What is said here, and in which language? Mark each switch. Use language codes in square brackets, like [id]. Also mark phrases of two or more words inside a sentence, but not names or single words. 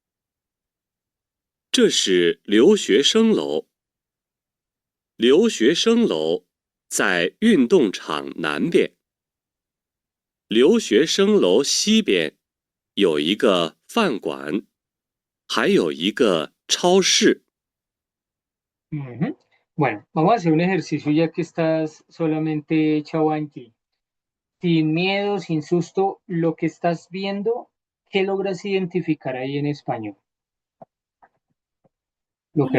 [zh] 这是留学生楼，留学生楼在运动场南边。留学生楼西边有一个饭馆，还有一个超市。 [es] Ujú. Bueno, vamos a hacer un ejercicio ya que estás solamente Chawanji. Sin miedo, sin susto, lo que estás viendo, ¿qué logras identificar ahí en español? Lo que